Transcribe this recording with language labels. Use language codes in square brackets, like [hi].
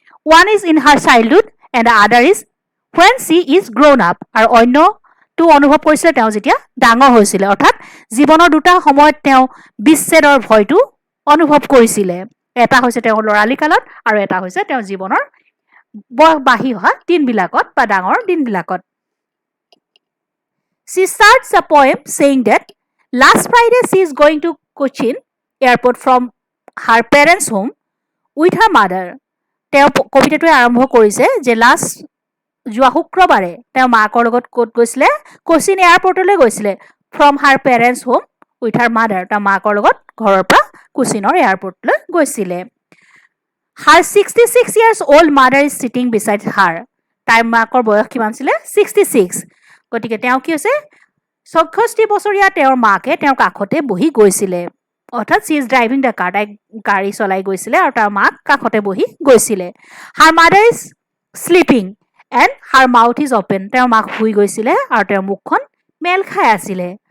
[en] one is in her childhood and the other is when she is grown up, [as] আৰু অন্যটো অনুভৱ কৰিছিলে তেওঁ যেতিয়া ডাঙৰ হৈছিলে, অৰ্থাৎ জীৱনৰ 2টা সময়ত তেওঁ বিচ্ছেদৰ ভয়টো অনুভৱ কৰিছিলে। এটা হৈছে তেওঁৰ ল'ৰালি কালত, আৰু এটা হৈছে তেওঁ জীৱনৰ বয়স বাঢ়ি অহা দিনবিলাকত বা ডাঙৰ দিনবিলাকত। [en] She starts the poem saying that last Friday she is going to Cochin airport from her parents' home with her mother. [as] তেওঁ কবিতাটোৱে আৰম্ভ কৰিছে যে যোৱা শুক্ৰবাৰে তেওঁ মাকৰ লগত ক'ত গৈছিলে? কোচিন এয়াৰপৰ্টলৈ গৈছিলে। [en] from her parents home with her mother, [as] তেওঁ মাকৰ লগত ঘৰৰ পৰা কোচিনৰ এয়াৰপৰ্টলৈ গৈছিলে। [en] Her 66 years old mother is sitting beside her. [as] তাইৰ মাকৰ বয়স কিমান আছিলে? 66। গতিকে তেওঁ কি হৈছে? 64 বছৰীয়া তেওঁৰ মাকে তেওঁৰ কাষতে বহি গৈছিলে, অৰ্থাৎ [en] she is driving the car, [as] তাই গাড়ী চলাই গৈছিলে আৰু তাৰ মাক কাষতে বহি গৈছিলে। [en] her mother is sleeping and her mouth is open, [as] তেওঁৰ মাক শুই গৈছিলে আৰু তেওঁৰ মুখখন মেল খাই আছিলে।